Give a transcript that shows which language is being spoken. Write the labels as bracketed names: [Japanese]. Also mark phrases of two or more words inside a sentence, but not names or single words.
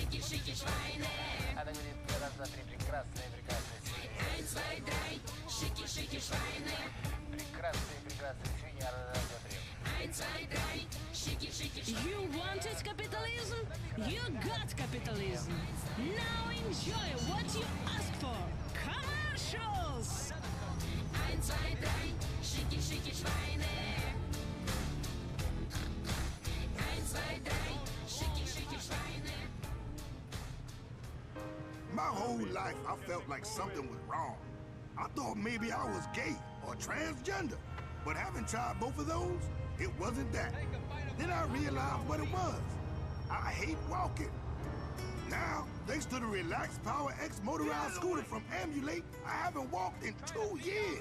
[German] schicki, Schweine. [Russian] Она говорит [German] ein, zwei, drei, [Russian] прекрасные, прекрасные свиньи. [German] Ein, zwei, drei, schicki, schicki Schweine. [Russian] Прекрасные, прекрасные свиньи, раз, два, три. [German] Ein, zwei, drei, schicki, schicki Schweine. [English] You wanted capitalism? You got capitalism. Now enjoy what you asked for. Commercials! [German] Ein, zwei, drei, schicki, schicki Schweine. Ein, zwei, drei, schicki, schicki Schweine. [English] My whole life, I felt like something was wrong. I thought maybe I was gay or transgender. But having tried both of those, it wasn't that. Then I realized what it was. I hate walking. Now, thanks to the Relax Power X motorized scooter from Ambulate, I haven't walked in 2 years.